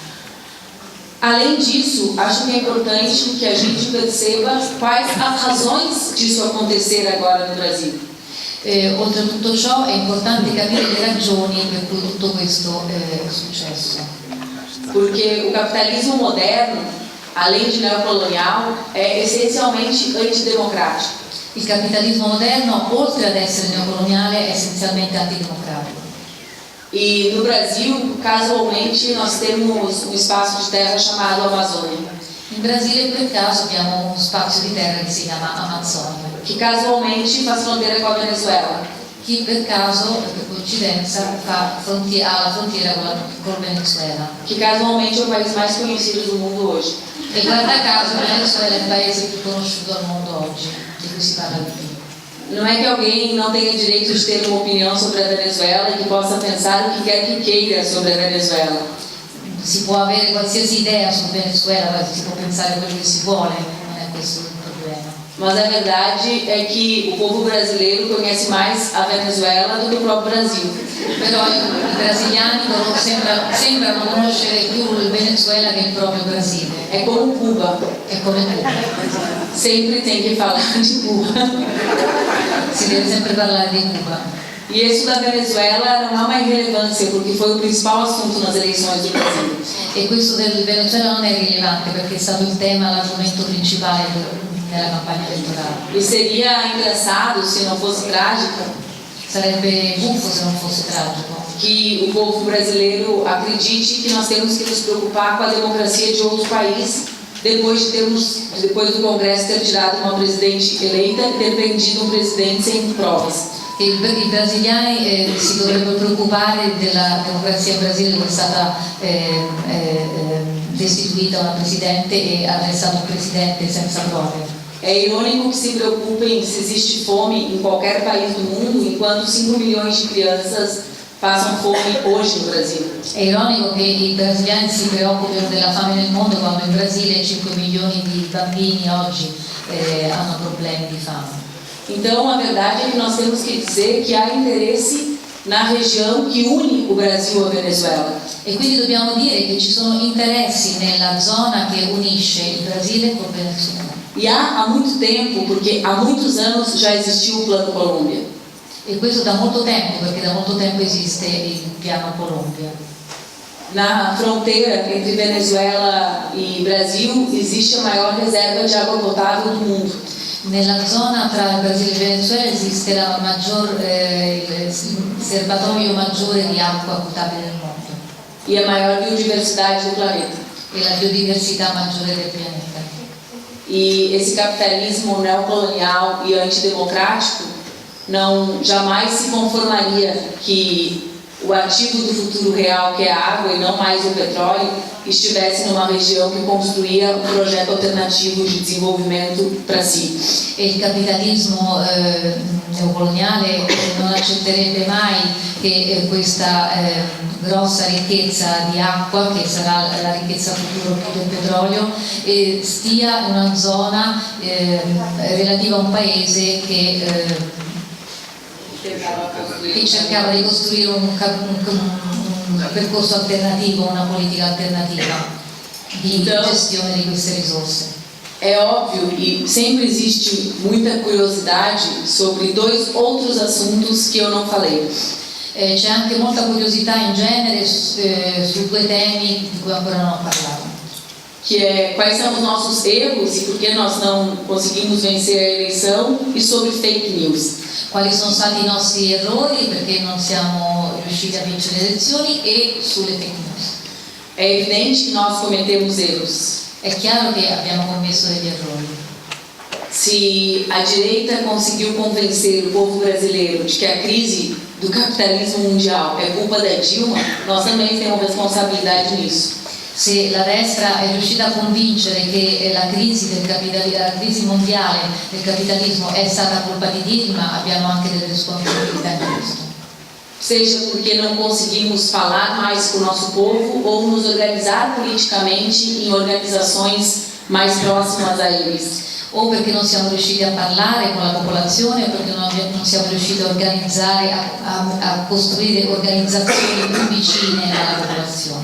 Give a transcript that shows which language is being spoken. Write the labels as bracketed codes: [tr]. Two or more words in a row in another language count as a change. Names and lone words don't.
[pt] Além disso, acho que é importante que a gente perceba quais as razões disso acontecer agora no Brasil. [it] Oltre a tutto ciò è importante capire le ragioni per cui tutto questo è successo. [pt] Porque o capitalismo moderno, além de neocolonial, é essencialmente antidemocrático. [it] Il capitalismo moderno, oltre ad essere neocoloniale, è essenzialmente antidemocratico. [pt] E no Brasil, casualmente, nós temos um espaço de terra chamado Amazônia. [it] In Brasile, per caso, abbiamo uno spazio di terra che si chiama Amazzonia, [pt] Que casualmente faz fronteira com a Venezuela. [it] che per caso, per coincidenza, ha la frontiera con il Venezuela. [pt] Que casualmente é o país mais conhecido do mundo hoje. [it] E guarda caso, il Venezuela è il paese più conosciuto al mondo oggi, di cui si parla di più. [pt] Não é que alguém não tenha direito de ter uma opinião sobre a Venezuela e que possa pensar o que quer que queira sobre a Venezuela. [it] Si può avere qualsiasi idea sul Venezuela, si può pensare quello che si vuole, non è questo il problema. [pt] Mas a verdade é que o povo brasileiro conhece mais a Venezuela do que o próprio Brasil. [it] Però i brasiliani sembrano conoscere più il Venezuela che il proprio Brasile. [pt] É como Cuba. [it] È come Cuba. [pt] Sempre tem que falar de Cuba. [it] Si deve sempre parlare di Cuba. [pt] E isso da Venezuela não há uma irrelevância, porque foi o principal assunto nas eleições do Brasil. [it] E questo del Venezuela non è rilevante perché è stato il tema, l'argomento principale nella campagna elettorale. [pt] E seria engraçado, se não fosse trágico, [it] Sarebbe buffo se non fosse tragico [pt] que o povo brasileiro acredite que nós temos que nos preocupar com a democracia de outro país, depois do Congresso ter tirado uma presidente eleita e ter prendido um presidente sem provas. [it] che i brasiliani si dovrebbero preoccupare della democrazia in Brasile, che è stata destituita una presidente e arrestato un presidente senza prove. [pt] É irônico que se preocupem se existe fome em qualquer país do mundo, enquanto 5 milhões de crianças passam fome hoje no Brasil. [it] È ironico che i brasiliani si preoccupino della fame nel mondo quando in Brasile 5 milioni di bambini oggi hanno problemi di fame. [pt] Então, a verdade é que nós temos que dizer que há interesse na região que une o Brasil à Venezuela. [it] E quindi dobbiamo dire che ci sono interessi nella zona che unisce il Brasile col Venezuela. [pt] E há muito tempo, porque há muitos anos já existiu o Plano Colômbia. [it] E questo da molto tempo, perché da molto tempo esiste il piano Colombia. [pt] Na fronteira entre Venezuela e Brasil existe a maior reserva de água potável do mundo. [it] Nella zona tra il Brasile e il Venezuela esiste il serbatoio maggiore di acqua potabile del mondo [pt] E a maior biodiversidade do planeta. [it] e la biodiversità maggiore del pianeta. [pt] E esse capitalismo neocolonial e antidemocrático jamais se conformaria que o ativo do futuro real, que é a água e não mais o petróleo, estivesse numa região que construía um projeto alternativo de desenvolvimento para si. [it] E il capitalismo neocoloniale non accetterebbe mai che questa grossa ricchezza di acqua, che sarà la ricchezza futuro più del petrolio, stia in una zona relativa a un paese che cercava di costruire un percorso alternativo, una politica alternativa di gestione di queste risorse. [pt] É óbvio e sempre existe muita curiosidade sobre dois outros assuntos que eu não falei. [it] C'è anche molta curiosità in genere su due temi di cui ancora non ho parlato. [pt] Que é quais são os nossos erros e por que nós não conseguimos vencer a eleição, e sobre [en] fake news. [it] Quali sono stati i nostri errori, perché non siamo riusciti a vincere le elezioni, e sulle [en] fake news. [pt] É evidente que nós cometemos erros. [it] È chiaro che abbiamo commesso degli errori. [pt] Se a direita conseguiu convencer o povo brasileiro de que a crise do capitalismo mundial é culpa da Dilma, nós também temos responsabilidade nisso. [it] Se la destra è riuscita a convincere che la crisi mondiale del capitalismo è stata colpa di Dilma, abbiamo anche delle responsabilità in questo. [pt] Seja porque não conseguimos falar mais com o nosso povo ou nos organizar politicamente em organizações mais próximas a eles. [it] O perché non siamo riusciti a parlare con la popolazione, o perché non siamo riusciti a organizzare, a costruire organizzazioni più vicine alla popolazione.